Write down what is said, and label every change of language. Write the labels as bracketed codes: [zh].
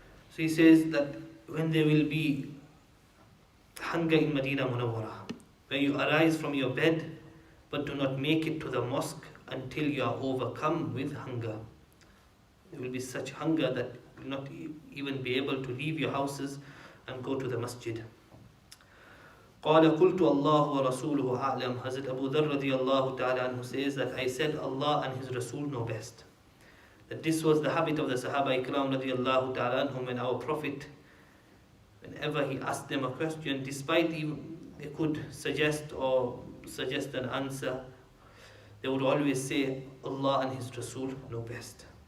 [en] So he says that when there will be hunger in Medina Munawwara, where you arise from your bed but do not make it to the mosque until you are overcome with hunger. There will be such hunger that you will not even be able to leave your houses and go to the masjid. [ar] قال قلت الله ورسوله أعلم. [en] Hazrat Abu Dharr radiyallahu ta'ala anhu says that I said, Allah and His Rasul know best. That this was the habit of the Sahaba Ikram radiyallahu ta'ala anhum, when our Prophet, whenever he asked them a question, despite even they could suggest an answer, they would always say, Allah and His Rasul know best.